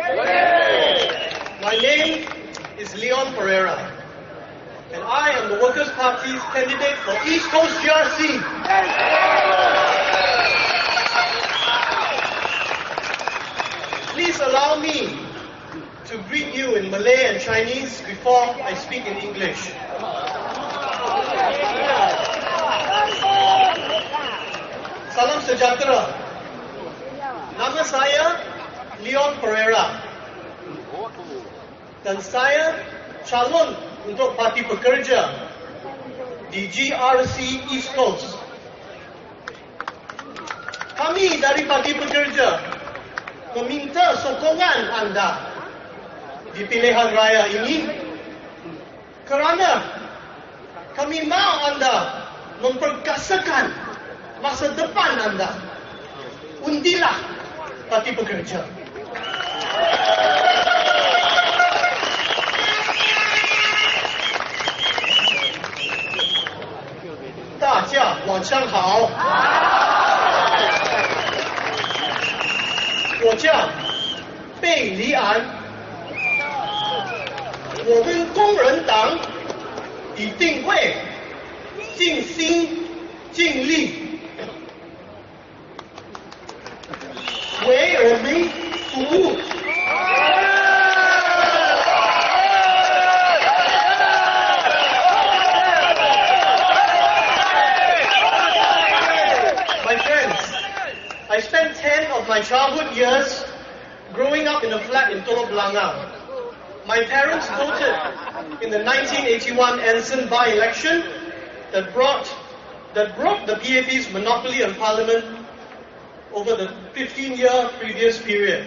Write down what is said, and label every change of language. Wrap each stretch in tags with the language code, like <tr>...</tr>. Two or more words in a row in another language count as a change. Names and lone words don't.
<en>My name is Leon Perera, and I am the Workers' Party's candidate for East Coast GRC. Please allow me to greet you in Malay and Chinese before I speak in English.</en> <ms>Salam sejahtera. Nama saya Leon Perera. Dan saya calon untuk Parti Pekerja di GRC East Coast. Kami dari Parti Pekerja meminta sokongan anda di pilihan raya ini kerana kami mahu anda memperkasakan masa depan anda. Undilah Parti Pekerja.</ms> <zh>大家晚上好。我叫贝黎安，我们工人党一定会尽心尽力为人民服务。</zh> <en>I spent 10 of my childhood years growing up in a flat in Teluk Blangah. My parents voted in the 1981 Ensign by-election that broke the PAP's monopoly on parliament over the 15-year previous period.</en>